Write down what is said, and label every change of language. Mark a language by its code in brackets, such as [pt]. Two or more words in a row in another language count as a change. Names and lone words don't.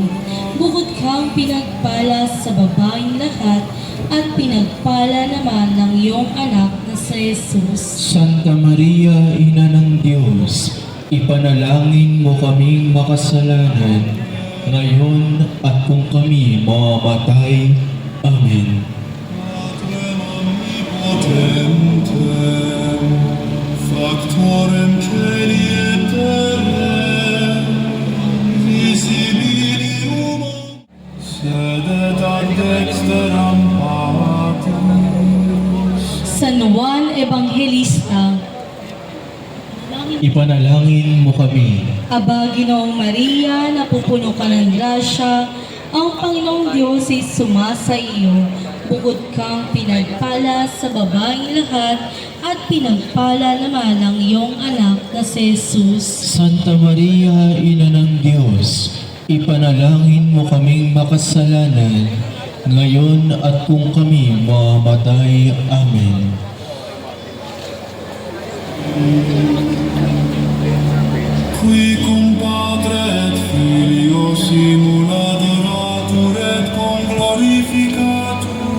[tl] Bukod kang pinagpala sa babaeng lahat, at pinagpala naman ng iyong anak na si Jesus. Santa Maria, Ina ng Diyos, ipanalangin mo kaming makasalanan, ngayon at kung kami mamamatay. Amen. [la] Factorem celi et terrae, visibilium sedet ad dexteram Patris. [tl] San Juan Evangelista, Ipanalangin mo kami. Aba, Ginoong Maria, napupuno ka ng grasya, ang Panginoong Diyos ay sumasa iyo. Bukod kang pinagpala sa babaeng lahat, at pinagpala naman ang iyong anak na si Jesus. Santa Maria, Ina ng Diyos, ipanalangin mo kaming makasalanan, ngayon at kung kami mamamatay. Amen. [la] Qui cum Patre et Filio simul adoratur et cum glorificatur.